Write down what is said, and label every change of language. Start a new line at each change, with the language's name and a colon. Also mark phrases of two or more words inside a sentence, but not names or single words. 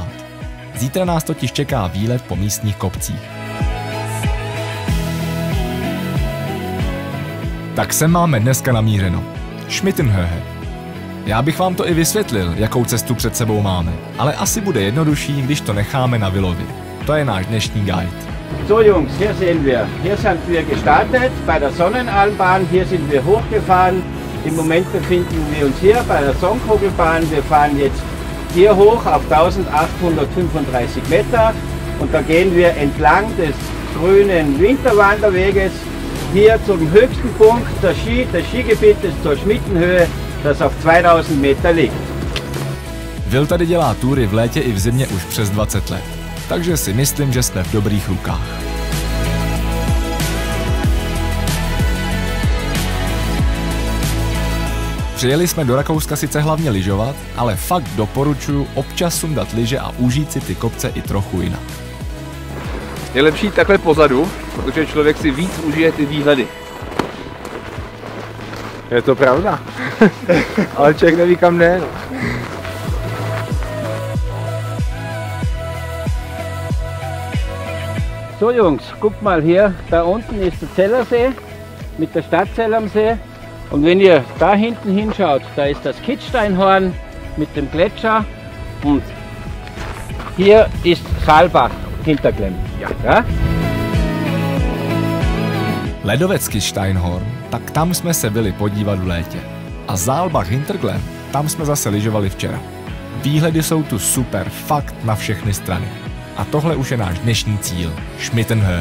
Czech: Zítra nás totiž čeká výlet po místních kopcích. Tak sem máme dneska namířeno. Schmittenhöhe. Já bych vám to i vysvětlil, jakou cestu před sebou máme, ale asi bude jednodušší, když to necháme na Willovi. To je náš dnešní guide.
German: So Jungs, hier sind wir gestartet bei der Sonnenalmbahn, hier sind wir hochgefahren. Im Moment befinden wir uns hier bei der Sonnkugelbahn. Wir fahren jetzt hier hoch auf 1835 Meter und da gehen wir entlang des grünen Winterwanderweges hier zum höchsten Punkt des Skigebietes zur Schmittenhöhe, das auf 2000 Meter liegt.
Czech: Will tady dělá túry v létě i v zimě už přes 20 let, takže si myslím, že jsme v dobrých rukách. Přijeli jsme do Rakouska sice hlavně lyžovat, ale fakt doporučuji občas sundat lyže a užít si ty kopce i trochu jinak. Je lepší takhle pozadu, protože člověk si víc užije ty výhledy. Je to pravda, ale člověk neví kam jde.
German: So Jungs, guckt mal hier, da unten ist der Zellersee mit der Stadt Zell am See. Und wenn ihr da hinten hinschaut, da ist das Kitzsteinhorn mit dem Gletscher und hier ist Saalbach hinterklemmt. Ja?
Czech: Ledovec Kitzsteinhorn, tak tam jsme se byli podívat v létě. A Saalbach Hinterglemm, tam jsme zase lyžovali včera. Výhledy jsou tu super, fakt na všechny strany. A tohle už je náš dnešní cíl, Schmittenhöhe.